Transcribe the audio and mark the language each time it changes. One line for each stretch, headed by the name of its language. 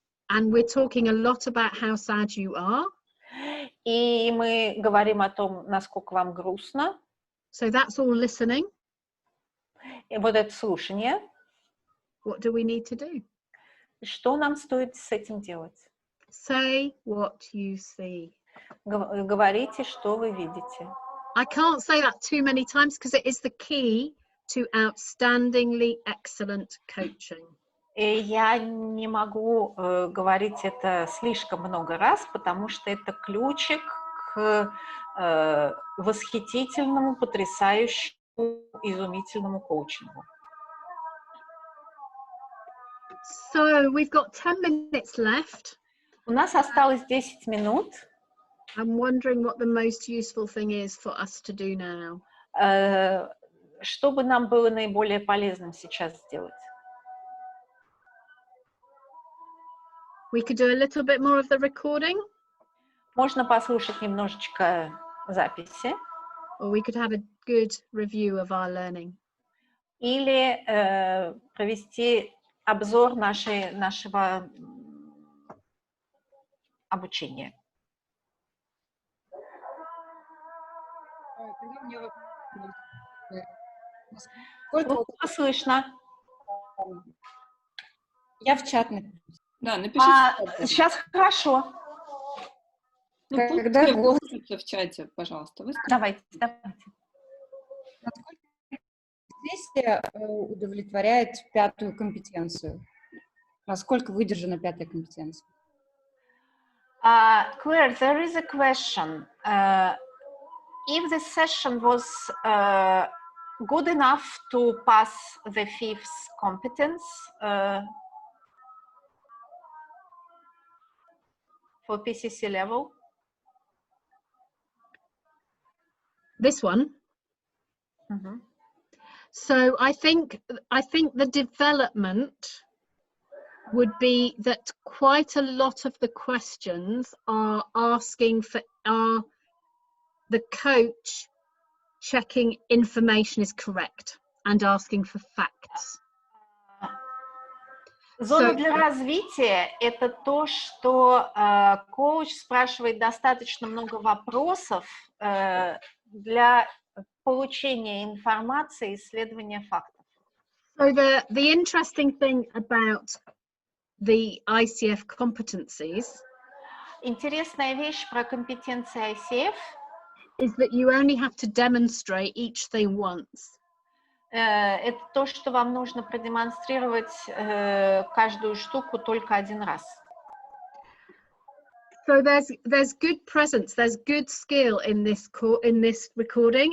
English: And we're talking a lot about how sad you are.
Russian: И мы говорим о том, насколько вам грустно.
English: So that's all listening.
Russian: И вот это слушание.
English: What do we need to do?
Russian: Что нам стоит с этим делать?
English: Say what you see.
Russian: Говорите, что вы видите.
English: I can't say that too many times because it is the key to outstandingly excellent coaching.
Russian: И я не могу говорить это слишком много раз, потому что это ключик к восхитительному, потрясающему, изумительному коучингу.
English: So we've got 10 minutes left.
Russian: У нас осталось 10 минут.
English: I'm wondering what the most useful thing is for us to do now.
Russian: что бы нам было наиболее полезным сейчас сделать?
English: We could do a little bit more of the recording.
Russian: Можно послушать немножечко записи.
English: Or we could have a good review of our learning.
Russian: Или провести обзор нашего обучения. Плохо слышно. Я в чат напишу. Да, напишите. Сейчас хорошо. Когда в чате, пожалуйста. Давайте. Насколько сессия удовлетворяет пятую компетенцию? Насколько выдержана пятая компетенция?
English: Claire, there is a question. If the session was good enough to pass the fifth competence for PCC level? This one? Mm-hmm. So I think the development would be that quite a lot of the questions are asking for the coach checking information is correct and asking for facts.
Russian: Зона для развития – это то, что коуч спрашивает достаточно много вопросов для получения информации и исследования фактов.
English: So the interesting thing about the ICF competencies
Russian: Интересная вещь про компетенции ICF
English: is that you only have to demonstrate each thing once.
Russian: Это то, что вам нужно продемонстрировать каждую штуку только один раз.
English: So there's good presence, there's good skill in this recording.